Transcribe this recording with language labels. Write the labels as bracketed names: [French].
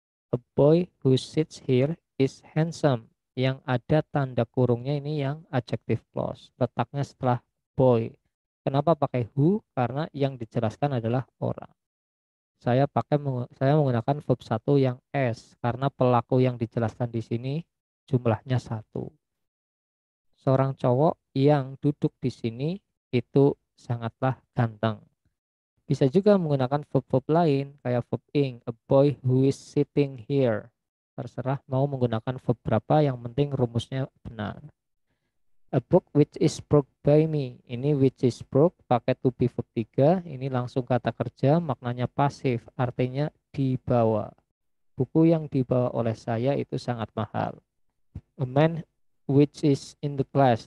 [English] A boy who sits here is handsome. [Indonesian] Yang ada tanda kurungnya ini yang adjective clause. Letaknya setelah boy. Kenapa pakai who? Karena yang dijelaskan adalah orang. Saya menggunakan verb satu yang s karena pelaku yang dijelaskan di sini jumlahnya satu. Seorang cowok yang duduk di sini itu sangatlah ganteng. Bisa juga menggunakan verb-verb lain kayak verb ing, [English] a boy who is sitting here. [Indonesian] Terserah mau menggunakan verb berapa, yang penting rumusnya benar. [English] A book which is brought by me. Ini which is brought pakai to be verb 3. [Indonesian] Ini langsung kata kerja, maknanya pasif, artinya dibawa. Buku yang dibawa oleh saya itu sangat mahal. [English] A man which is in the class.